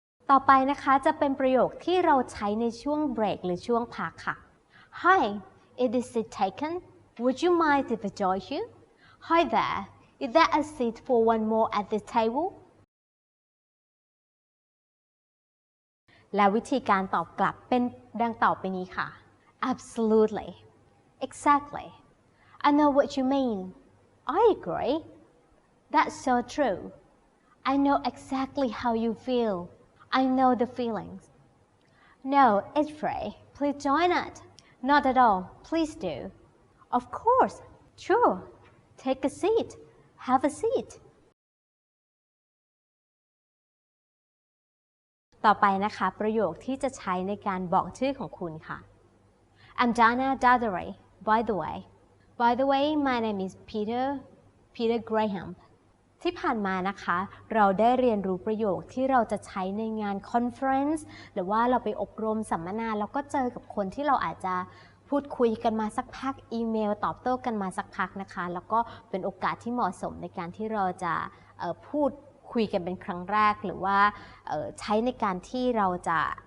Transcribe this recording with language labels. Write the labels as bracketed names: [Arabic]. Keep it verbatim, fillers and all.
[Thai] ต่อไปนะคะจะเป็นประโยคที่เราใช้ในช่วงเบรกหรือช่วงพักค่ะ [English] Hi. It is seat taken. Would you mind if I join you? Hi there. Is there a seat for one more at the table? [Thai] และวิธีการตอบกลับเป็นดังต่อไปนี้ค่ะ [English] Absolutely. Exactly. I know what you mean. I agree. That's so true. I know exactly how you feel. I know the feelings. No, it's free. Please join it. Not at all. Please do. Of course. Sure. Take a seat. Have a seat. [Thai] ต่อไปนะคะประโยคที่จะใช้ในการบอกชื่อของคุณค่ะ [English] I'm Dana Dadare, by the way. By the way, my name is Peter, Peter Graham. [Thai] ที่ผ่านมานะคะเราได้เรียนรู้ประโยคที่เราจะใช้ในงานคอนเฟอเรนซ์หรือว่าเราไปอบรมสัมมนาแล้วก็เจอกับคนที่เราอาจจะพูดคุยกันมาสักพักอีเมลตอบโต้กันมาสักพักนะคะแล้วก็เป็นโอกาสที่เหมาะสมในการที่เราจะเอ่อพูดคุยกันเป็นครั้งแรกหรือว่าเอ่อใช้ในการที่เราจะ